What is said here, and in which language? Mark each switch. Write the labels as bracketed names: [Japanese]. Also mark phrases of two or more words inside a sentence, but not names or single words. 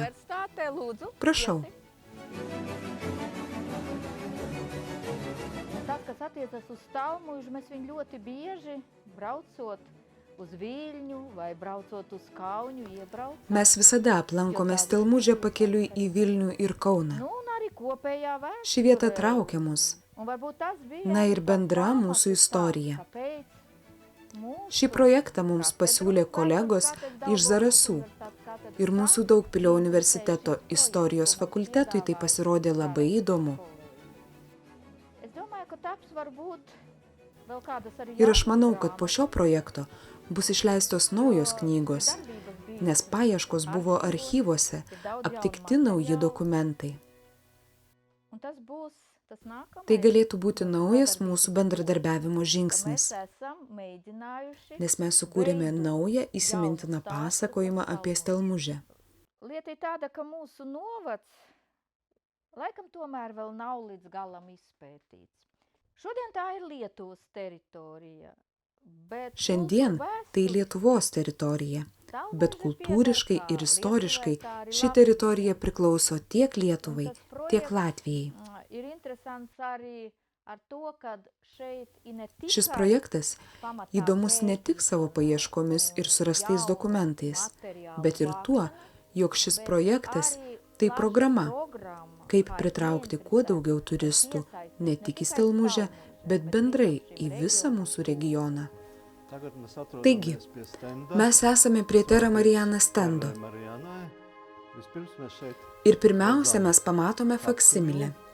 [Lithuanian] Prašau. [Latvian] Tas, kas attiecas uz Stelmužu, mēs viņu ļoti bieži braucot uz Viļņu vai braucot uz Kaunu iebraucam. [Lithuanian] Mes visada aplankome Stelmužę pakeliui į Vilnių ir Kauną. [Latvian] Un arī kopējā vēsture. [Lithuanian] Ši vieta traukia mus. [Latvian] Un varbūt tas bija [Lithuanian] Na ir bendra mūsų istorija. [Latvian] kāpēc mūsu [Lithuanian] Šį projektą mums pasiūlė kolegos iš Zarasų ir mūsų Daugpilio universiteto istorijos fakultetui tai pasirodė labai įdomu. [Latvian] Es domāju, ka taps varbūt vēl kādas arī [Lithuanian] Ir aš manau, kad po šio projekto bus išleistos naujos knygos, nes paieškos buvo archyvuose, aptikti nauji dokumentai. [Latvian] Un tas būs tas nākamais. [Lithuanian] Tai galėtų būti naujas mūsų bendradarbiavimo [Latvian] Mēs [Lithuanian] žingsnis, [Latvian] esam mēģinājuši. [Lithuanian] nes mes sukūrėme naują įsimintiną pasakojimą apie Stelmužę. [Latvian] Lieta ir tāda, ka mūsu novads laikam tomēr vēl nav līdz galam izpētīts. Šodien tā ir Lietuvas teritorija, bet [Lithuanian] Šiandien tai Lietuvos teritorija, bet kultūriškai ir istoriškai ši teritorija priklauso tiek Lietuvai, tiek Latvijai. [Latvian] Ir interesants arī ar to, kad šeit ir ne tikai [Lithuanian] Šis projektas [Latvian] pamatā [Lithuanian] įdomus ne tik savo paieškomis ir surastais dokumentais, bet ir tuo, jog šis projektas tai programa, kaip pritraukti kuo daugiau turistų, ne tik į Stelmužę, bet bendrai į visą mūsų regioną. Taigi, mes esame prie Terra Mariana stendo ir pirmiausia mes pamatome faksimilę.